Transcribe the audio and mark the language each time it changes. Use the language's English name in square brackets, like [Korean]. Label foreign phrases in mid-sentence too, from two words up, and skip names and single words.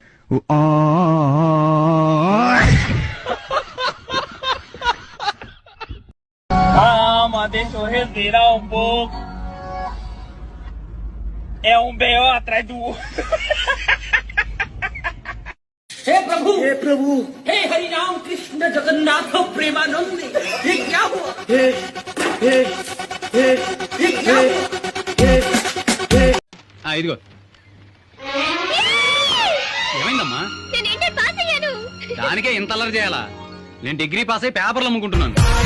[Portuguese] Calma, deixa eu respirar um pouco. É um B.O. atrás do outro. [Hindi] हे प्रभु हे हरि राम कृष्ण जगन्नाथ प्रेमानंद ये क्या हुआ ये क्या हुआ [Telugu] ఇదిగో ఏమైందమ్మా నేను [English] inter pass [Telugu] అయ్యాను. దానికే ఇంత అల్లరి చేయాలా? నేను [English] degree pass [Telugu] అయి పేపర్లు అమ్ముకుంటున్నాను.